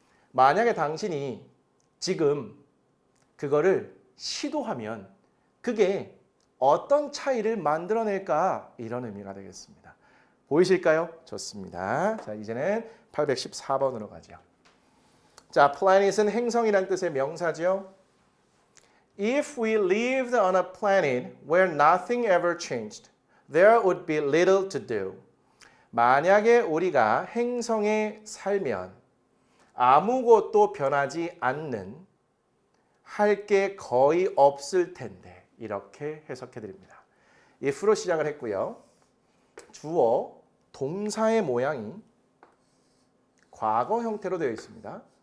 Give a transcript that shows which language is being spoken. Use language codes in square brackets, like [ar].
[ko] 만약에 당신이 지금 그거를 시도하면 그게 어떤 차이를 만들어낼까 이런 의미가 되겠습니다. 보이실까요? 좋습니다. 자, 이제는 814번으로 가죠. 자, planet은 행성이란 뜻의 명사죠. [en] If we lived on a planet where nothing ever changed, there would be little to do. [ko] 만약에 우리가 행성에 살면 아무것도 변하지 않는 할 게 거의 없을 텐데 이렇게 해석해 드립니다. if로 시작을 했고요. 주어, 동사의 모양이 과거 형태로 되어 있습니다.